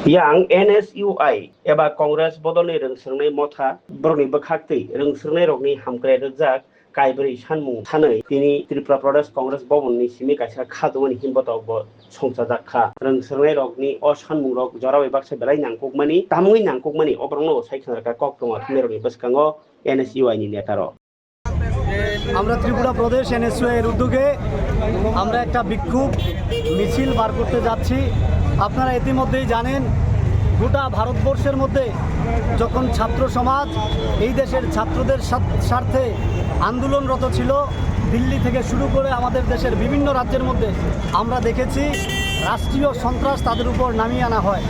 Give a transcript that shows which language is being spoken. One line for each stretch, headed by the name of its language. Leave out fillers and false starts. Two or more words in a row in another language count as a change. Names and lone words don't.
Kok Borok: Yang NSUI एबा Congress बदलनि रोंसोरनाय मथा बर'नि बोखाक्तै रोंसोरनाय रगनि हामक्राय रोजाक कायब्रै सानमुं सानै तिनि त्रिपुरा प्रदेश कांग्रेस भवननि सिमी कायसा खादुमनि हिमबताव संसा जाखा रोंसोरनाय रगनि अ सानमुं रग जरावै बाक्सा बेलाय नांकुकमानि तामुइ नांकुकमानि अब्रंनो सायखनारका कक्टमा मेरनि बसकांग NSUI नि नेतार
Bangla: আমরা ত্রিপুরা প্রদেশ NSUI এর উদ্যোগে আমরা একটা বিক্ষোভ মিছিল বার করতে যাচ্ছি। আপনারা ইতিমধ্যেই জানেন গোটা ভারতবর্ষের মধ্যে যখন ছাত্র সমাজ এই দেশের ছাত্রদের স্বার্থে আন্দোলনরত ছিল, দিল্লি থেকে শুরু করে আমাদের দেশের বিভিন্ন রাজ্যের মধ্যে আমরা দেখেছি রাষ্ট্রীয় সন্ত্রাস তাদের উপর নামিয়ে আনা হয়।